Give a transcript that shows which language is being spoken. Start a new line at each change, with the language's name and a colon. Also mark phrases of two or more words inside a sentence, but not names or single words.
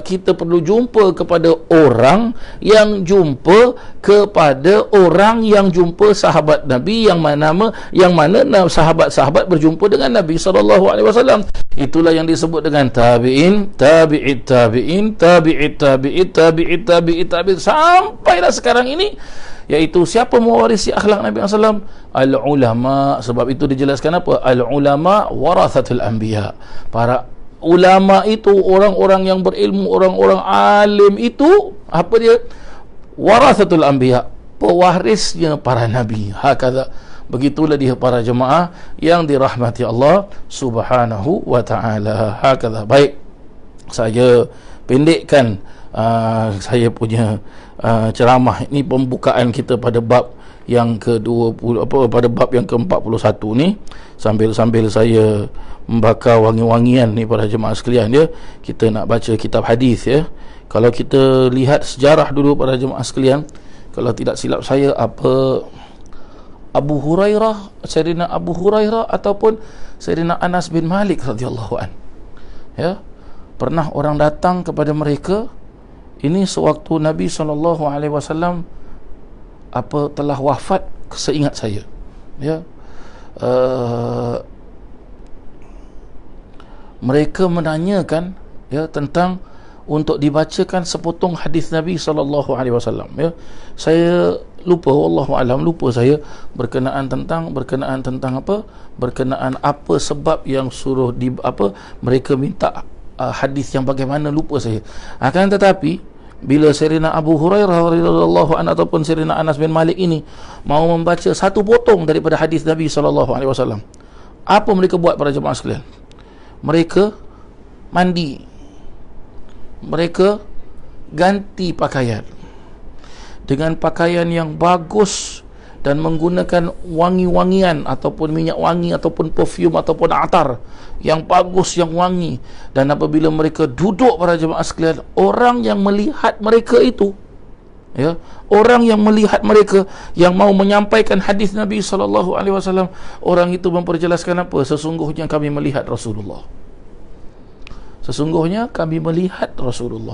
Malay: Kita perlu jumpa kepada orang yang jumpa kepada orang yang jumpa sahabat Nabi, yang mana sahabat-sahabat berjumpa dengan Nabi SAW. Itulah yang disebut dengan
Arabic: تابعين، تابع التابعين، تابع تابع، تابع تابع تابع,
Malay: sampailah sekarang ini, iaitu siapa mewarisi akhlak Nabi SAW? Al-ulama. Sebab itu dijelaskan apa?
Arabic: العلماء ورثة الأنبياء.
Malay: Para ulama itu orang-orang yang berilmu, orang-orang alim itu apa dia?
Arabic: ورثة الأنبياء,
Malay: pewarisnya para nabi. Hakadha. Begitulah dia para jemaah yang dirahmati
Arabic: الله سبحانه وتعالى.
Malay: Hakadha. Baik, saya pendekkan saya punya ceramah ini, pembukaan kita pada bab yang ke-20, pada bab yang ke-41 ni, sambil saya membakar wangi-wangian ni para jemaah sekalian, ya. Kita nak baca kitab hadis, ya. Kalau kita lihat sejarah dulu para jemaah sekalian, kalau tidak silap saya, Abu Hurairah, Sayyidina Abu Hurairah ataupun Sayyidina Anas bin Malik
Arabic: رضي الله عن,
Malay: ya, pernah orang datang kepada mereka, ini sewaktu Nabi SAW telah wafat, seingat saya, ya. Mereka menanyakan, ya, tentang untuk dibacakan sepotong hadis Nabi SAW, ya. Saya lupa,
Arabic: والله أعلم,
Malay: lupa saya berkenaan tentang apa, berkenaan apa sebab yang suruh mereka minta hadis yang bagaimana, lupa saya. Akan tetapi bila Sayyidina Abu Hurairah
Arabic: رضي الله عنه
Malay: ataupun Sayyidina Anas bin Malik ini mau membaca satu potong daripada hadis Nabi SAW, apa mereka buat para jemaah sekalian? Mereka mandi, mereka ganti pakaian dengan pakaian yang bagus dan menggunakan wangi-wangian ataupun minyak wangi ataupun perfume ataupun atar yang bagus, yang wangi. Dan apabila mereka duduk para jemaah sekalian, orang yang melihat mereka itu, ya, orang yang melihat mereka yang mau menyampaikan hadis Nabi SAW, orang itu memperjelaskan apa? Sesungguhnya kami melihat Rasulullah. Sesungguhnya kami melihat Rasulullah.